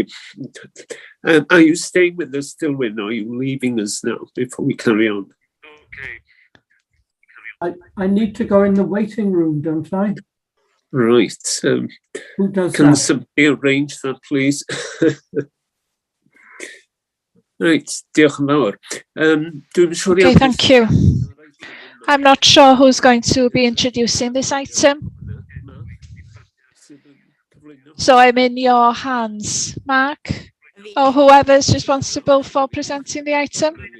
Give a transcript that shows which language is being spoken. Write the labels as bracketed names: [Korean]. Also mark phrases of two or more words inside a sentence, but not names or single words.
[English] Are you staying with us still, Wyn? Or are you leaving us now before we carry on? Okay. I need to go in the waiting room, don't I? Right. Who does can that? somebody arrange that, please? Right. [Welsh] Diolch yn fawr. [English] Okay, thank you. I'm not sure who's going to be introducing this item. So I'm in your hands, Mark, or whoever's responsible for presenting the item.